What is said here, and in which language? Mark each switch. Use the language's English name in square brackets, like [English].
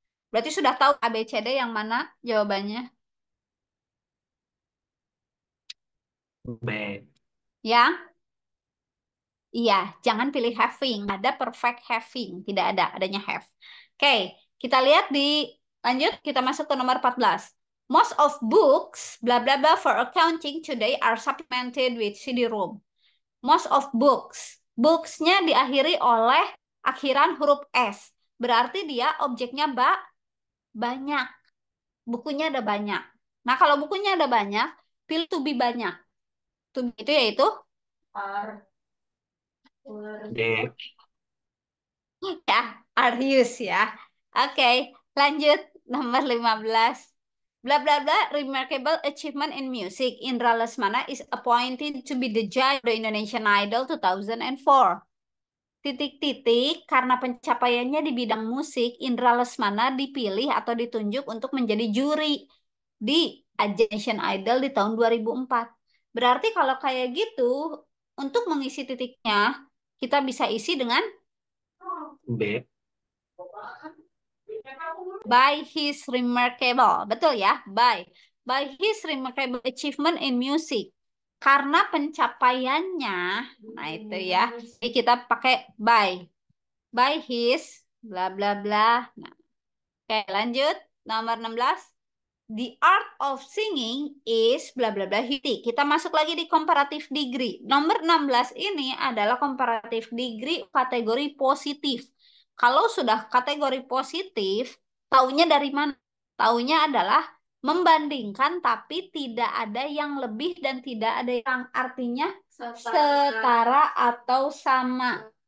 [Indonesian] Berarti sudah tahu ABCD yang mana jawabannya? B. Yang iya, jangan pilih having. Ada perfect having, tidak ada, adanya have. Oke, kita lihat lanjut kita masuk ke nomor 14. [English] Most of books bla bla bla for accounting today are supplemented with CD-ROM. Most of books. [Indonesian] Books-nya diakhiri oleh akhiran huruf S. Berarti dia objeknya banyak. Bukunya ada banyak. Nah, kalau bukunya ada banyak, pilih [English] to be [Indonesian] banyak. To be itu yaitu D. ya, [English] are used [Indonesian] ya. Oke, lanjut nomor 15. [English] Bla bla bla, remarkable achievement in music. Indra Lesmana is appointed to be the judge of the Indonesian Idol 2004. [Indonesian] Titik-titik, karena pencapaiannya di bidang musik, Indra Lesmana dipilih atau ditunjuk untuk menjadi juri di Indonesian Idol di tahun 2004. Berarti kalau kayak gitu, untuk mengisi titiknya, kita bisa isi dengan B. [English] by his remarkable. [Indonesian] Betul ya? [English] By his remarkable achievement in music. [Indonesian] Karena pencapaiannya, nah itu ya. Jadi kita pakai [English] by his bla bla bla. [Indonesian] Nah, oke, lanjut nomor 16. [English] The art of singing is bla bla bla. [Indonesian] Kita masuk lagi di comparative degree. Nomor 16 ini adalah comparative degree kategori positif. Kalau sudah kategori positif, taunya dari mana? Taunya adalah membandingkan tapi tidak ada yang lebih dan tidak ada yang artinya setara atau sama.